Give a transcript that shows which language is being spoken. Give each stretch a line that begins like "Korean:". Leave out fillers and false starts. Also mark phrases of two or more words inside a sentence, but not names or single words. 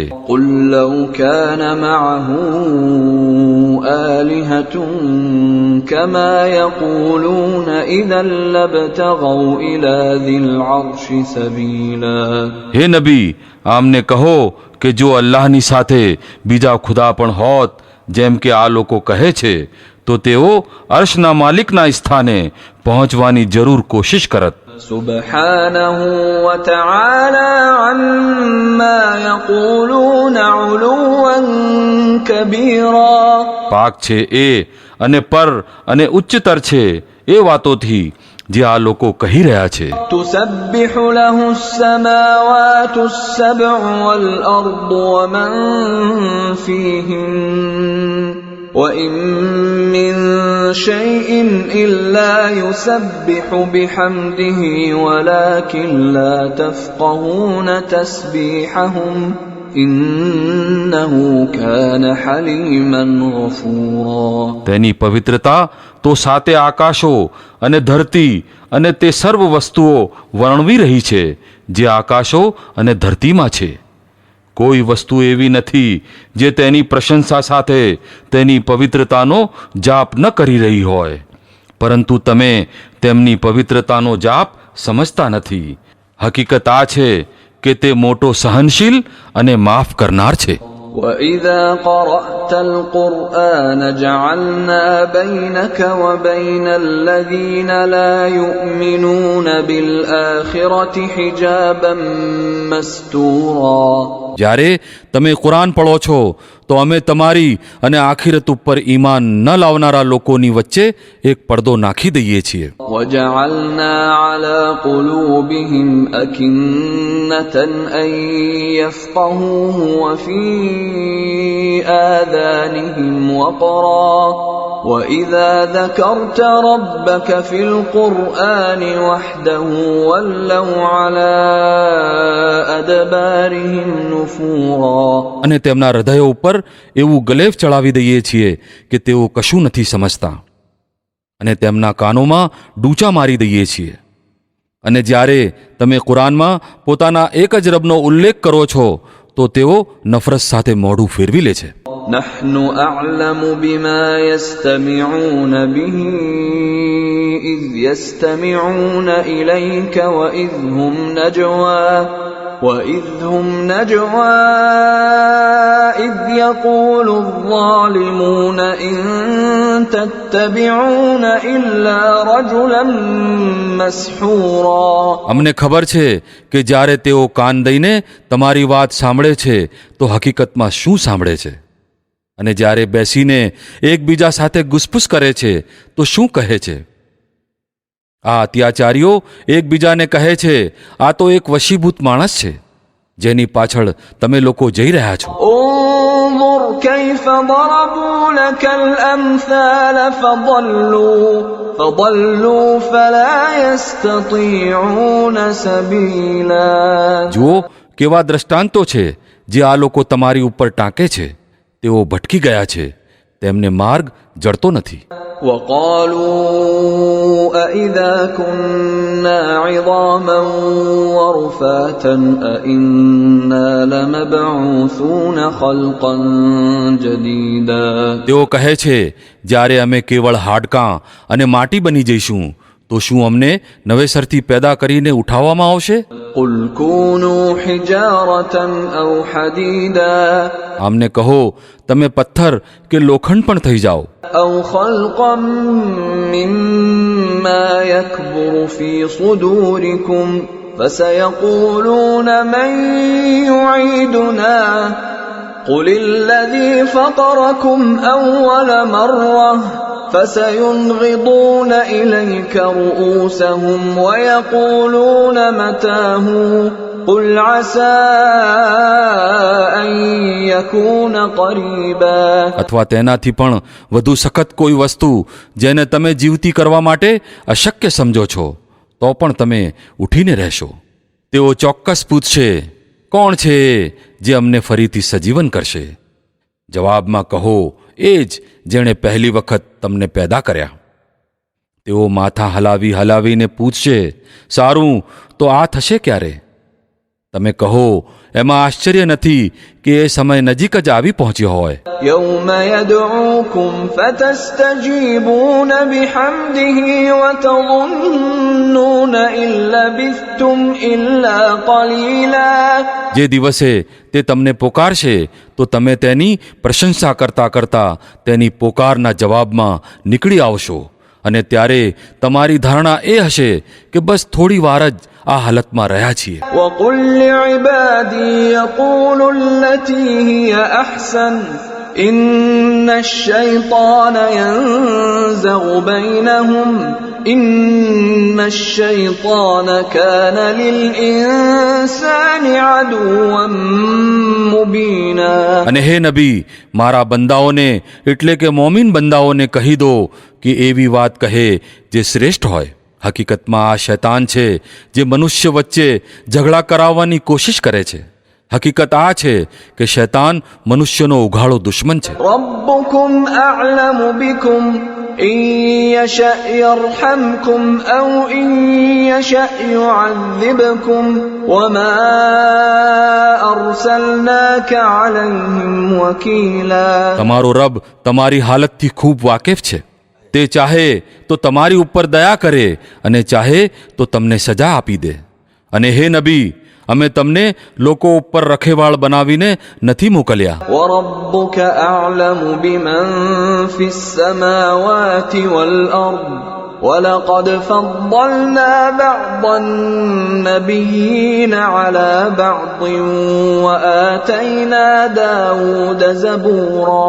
Arabic: قل لو كان معه آلهة كما يقولون إذا لابتغوا إلى ذي العرش سبيلا.
Gujarati: હે નબી, આમને કહો કે જો અલ્લાહની સાથે બીજા ખુદા પણ હોત, જેમ કે આ લોકો કહે છે, તો તેઓ અર્શના માલિકના સ્થાને પહોંચવાની જરૂર કોશિશ કરત.
Arabic: سبحانه وتعالى عما يقولون علوا كبيرا.
Gujarati: પાક છે એ અને પર અને ઉચ્ચતર છે એ વાતોથી જે આ લોકો કહી રહ્યા છે.
Arabic: تسبح له السماوات السبع والأرض ومن فيهن وإن من شيء إلا يسبح بحمده ولكن لا تفقهون تسبيحهم إنه كان حليما غفورا.
Gujarati: તેની પવિત્રતા તો સાતે આકાશો અને ધરતી અને તે સર્વ વસ્તુઓ વર્ણવી રહી છે જે આકાશો અને ધરતીમાં છે. કોઈ વસ્તુ એવી નથી જે તેની પ્રશંસા સાથે તેની પવિત્રતાનો જાપ ન કરી રહી હોય, પરંતુ તમે તેમની પવિત્રતાનો જાપ સમજતા નથી. હકીકત આ છે કે તે મોટો સહનશીલ અને માફ કરનાર છે.
Arabic: وإذا قرأت القرآن جعلنا بينك وبين الذين لا يؤمنون بالآخرة حجابا مستورا.
Gujarati: જ્યારે તમે કુરાન પઢો છો તો અમે તમારી અને આખિરત ઉપર ઈમાન ન લાવનારા લોકોની વચ્ચે એક પડદો નાખી દઈએ છીએ.
Arabic: وجعلنا على قلوبهم أكنة أن يفقهوه وفي آذانهم وقرا وإذا ذكرت ربك في القرآن وحده ولوا على أدبارهم نفورا.
Gujarati: અને તેમના હૃદયો ઉપર એવું ગલેફ ચડાવી દઈએ છીએ કે તેઓ કશું નથી સમજતા, અને તેમના કાનોમાં ડૂચા મારી દઈએ છીએ. અને જ્યારે તમે કુરાનમાં પોતાના એક જ રબનો ઉલ્લેખ કરો છો તો તેઓ નફરત સાથે મોઢું ફેરવી લે છે.
Arabic: نحن أعلم بما يستمعون به إذ يستمعون إليك وإذ هم نجوى إذ يقول الظالمون إن تتبعون إلا رجلا مسحورا.
Gujarati: અમને ખબર છે કે જ્યારે તેઓ કાન દઈને તમારી વાત સાંભળે છે તો હકીકતમાં શું સાંભળે છે. અને જ્યારે બેસીને એકબીજા સાથે ગુસપુસ કરે છે તો શું કહે છે? આ અત્યાચારીઓ એકબીજાને કહે છે, આ તો એક વશીભૂત માણસ છે જેની પાછળ તમે લોકો જઈ રહ્યા છો.
Arabic: انظر كيف ضربوا لك الأمثال فضلوا فلا يستطيعون سبيلا.
Gujarati: જુઓ કેવા દ્રષ્ટાંતો છે જે આ લોકો તમારી ઉપર ટાંકે છે. તેઓ ભટકી ગયા છે, તેમને માર્ગ જડતો નથી.
Arabic: وقالوا أإذا كنا عظاما ورفاتا أإنا لمبعوثون خلقا جديدا.
Gujarati: તેઓ કહે છે, જ્યારે અમે કેવળ હાડકાં અને માટી બની જઈશું તો શું અમને નવેસરથી પેદા કરીને ઉઠાવવામાં આવશે?
Arabic: قل كونوا حجارة أو حديدا
Gujarati: આમને કહો, તમે પથ્થર કે લોખંડ પણ થઈ જાઓ,
Arabic: أو خلقا مما يكبر في صدوركم فسيقولون من يعيدنا قل الذي فطركم أول مرة فسينغضون إليك رؤوسهم ويقولون متاه قل عسى أن يكون قريبا.
Gujarati: અથવા તેનાથી પણ વધુ સખત કોઈ વસ્તુ જેને તમે જીવતી કરવા માટે અશક્ય સમજો છો તો પણ તમે ઉઠીને રહેશો. તેઓ ચોક્કસ પૂછશે, કોણ છે જે અમને ફરીથી સજીવન કરશે? જવાબમાં કહો, એ જ જેણે પહેલી વખત તમને પેદા કર્યા. તેઓ માથા હલાવીને પૂછશે, સારું તો આ થશે ક્યારે? તમે કહો, એમાં આશ્ચર્ય નથી કે એ સમય નજીક જ આવી પહોંચ્યો હોય.
Arabic: يوم يدعوكم فتستجيبون بحمده وتظنون إن لبثتم إلا قليلا.
Gujarati: જે દિવસે તે તમને પોકારશે તો તમે તેની પ્રશંસા કરતા કરતા તેની પોકારના જવાબમાં નીકળી આવશો અને ત્યારે તમારી ધારણા એ હશે કે બસ થોડી વાર જ આ હાલતમાં રહ્યા છીએ.
Arabic: وقل لعبادي يقولوا التي هي أحسن إن الشيطان ينزغ بينهم إن الشيطان كان للإنسان عدوا مبينا.
Gujarati: અને હે નબી, મારા બંદાઓને એટલે કે મોમીન બંદાઓને કહી દો કે એવી વાત કહે જે શ્રેષ્ઠ હોય. હકીકતમાં આ શૈતાન છે જે મનુષ્ય વચ્ચે ઝઘડા કરાવવાની કોશિશ કરે છે. હકીકત આ છે કે શૈતાન મનુષ્યનો ઉઘાડો દુશ્મન છે.
Arabic: ربكم أعلم بكم إن يشأ يرحمكم أو إن يشأ يعذبكم وما أرسلناك عليهم وكيلا.
Gujarati: તમારો રબ તમારી હાલતથી ખૂબ વાકેફ છે. તે ચાહે તો તમારી ઉપર દયા કરે અને ચાહે તો તમને સજા આપી દે. અને હે નબી, અમે તમને લોકો ઉપર રખેવાળ બનાવીને નથી મોકલ્યા.
Arabic: وربك أعلم بمن في السماوات والأرض ولقد فضلنا بعض النبيين على بعض وآتينا داود زبورا.